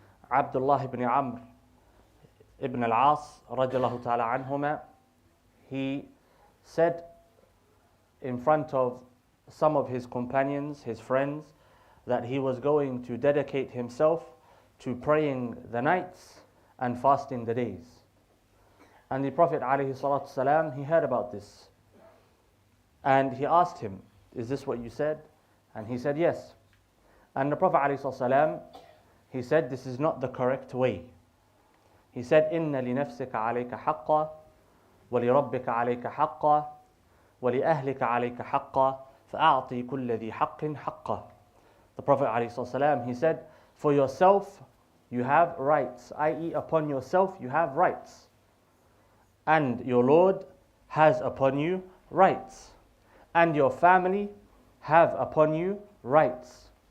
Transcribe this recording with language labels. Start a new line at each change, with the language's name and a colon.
English: Abdullah ibn Amr ibn al-As radiallahu ta'ala anhuma, he said in front of some of his companions, his friends, that he was going to dedicate himself to praying the nights and fasting the days. And the Prophet ﷺ, he heard about this. And he asked him, is this what you said? And he said, yes. And the Prophet ﷺ, he said, this is not the correct way.
Arabic: He said, إِنَّ لِنَفْسِكَ عَلَيْكَ حَقًّا وَلِرَبِّكَ عَلَيْكَ حَقًّا وَلِأَهْلِكَ عَلَيْكَ حَقًّا فَأَعْطِي كُلَّ ذِي حَقٍّ حَقًّا.
English: The Prophet ﷺ, he said, for yourself you have rights, i.e. upon yourself you have rights. And your Lord has upon you rights. And your family have upon you rights.